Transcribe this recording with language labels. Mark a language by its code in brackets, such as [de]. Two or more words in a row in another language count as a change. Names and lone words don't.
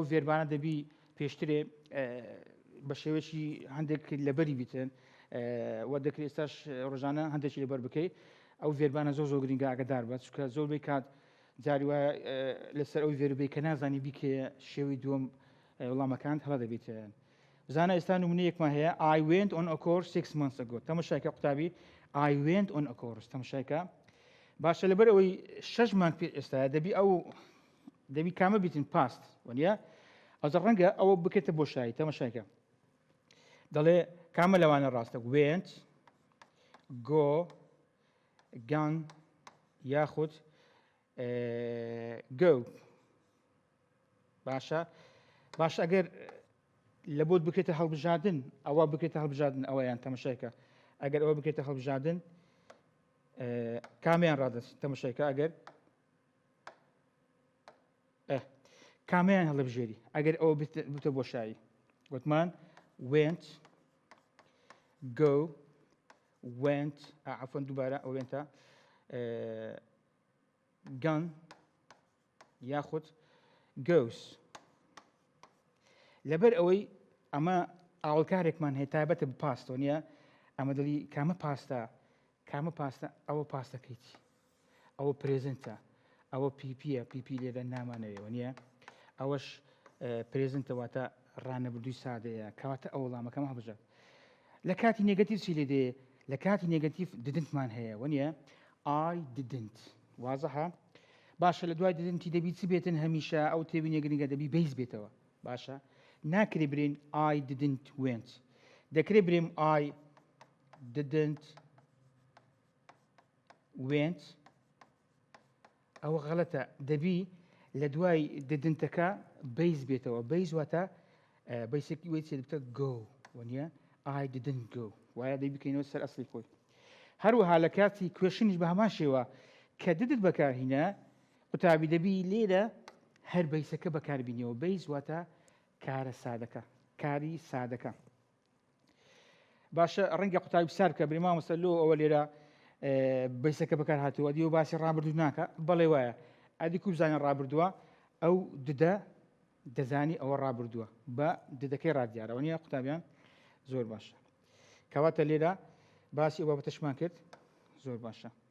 [ckb] ڤێربانە دەبی پێشترێ بە شێوەیەکی هەندێک لەبەری بیتن وە دەکرێت ئێستاش ڕۆژانە هەندێکی لەبەر بکەیت ئەو ڤێربانە زۆر گرنگە ئاگدار بە چونکە زۆربەی کات جاری وایە لەسەر ئەو ڤێربەی کە نازانی بیکێ شێوەی دووەم وەڵامەکان هەڵا دەبێتیان بزانە ئێستا نمونەیەکمان هەیە [en] I went on a course 6 months ago [ckb] تەماشایکە قوتابی [en] I went on a course [ckb] تەماشایکە باشە لەبەر ئەوەی 6 مانگ پێ ئێستاە دەبی کامە بیتن پاست وەنیە ئەوزە ڕەنگە ئەوە بکێتە بۆ شایی تەماشایکە دەڵێ کامە لەوانە ڕاستە [en] went go gone [ckb] یاخود go باش اگر لابد بکێتە هەڵبژاردن ئەوە بکێتە هەڵبژاردن ئەوەیان تەماشایکە ئەگەر ئەوە بکێتە هەڵبژاردن کامیان ڕادەست تەماشایکە ئەگەر کامیان هەڵبژێری ئەگەر ئەوە بتە بۆشایی گوتمان [en] went go went [ckb] عفوا دووبارە wentە gone یاخود goes لەبەر ئەوەی ئەمە ئاڵکارێکمان هەیە تایبەتە بە پاستۆ نییە ئەمە دڵی کامە پاستە ئەوە پاستەکەیتی ئەوە پرێزنتە ئەوە پیپیە پیپی لێرە نامانەوێەوە نییە ئەوەش پرێزنتەواتە ڕانەبردووی سادەیە کەواتە ئەو وەڵامەکەم هەڵبژات لە کاتی نێگەتیڤ چی لێ دێ لە کاتی نێگەتیڤ ددنتمان هەیە وە [en] I didn't [ckb] وازەها باشە لە دوای ددنتی دەبی چی بێتن هەمیشە ئەو تێبی نێگرنگە دەبی بەیز بێتەوە باشە ناکرێ برین [en] I didn't went [ckb] دەکرێ بریم [en] I didn't [ckb] went ئەوە غەڵەتە دەبی لە دوای ددنتەکە بەیز بێتەوە بەیز واتە بەیسێکی وێت بتە go وە [en] I didn't go [ckb] وایە دەی بکەینەوە سەر ئەسڵی خۆی هەروەها لە کاتی کوێشنیش بە هەمان شێوە کە ددت بەکارهینە قوتابی دەبی لێرە هەر بەیسەکە بەکاربینەوە بەیز واتە کارە سادەکە کاری سادەکە باشە ڕەنگە قوتابی سار بکە بری مامۆستا لۆ ئەوە لێرە بەیسەکە بەکار هاتووە دیوە باسی ڕابردوو ناکە بەڵێ وایە ئەدی کو بزانین ڕابردووە ئەو ددە دەزانی ئەوە ڕابردووە بە ددەکەی ڕادیارەوە نییە قوتابیان زۆر باشە کەواتە لێرە باسی ئەوە بەتەشمان کرد زۆر باشە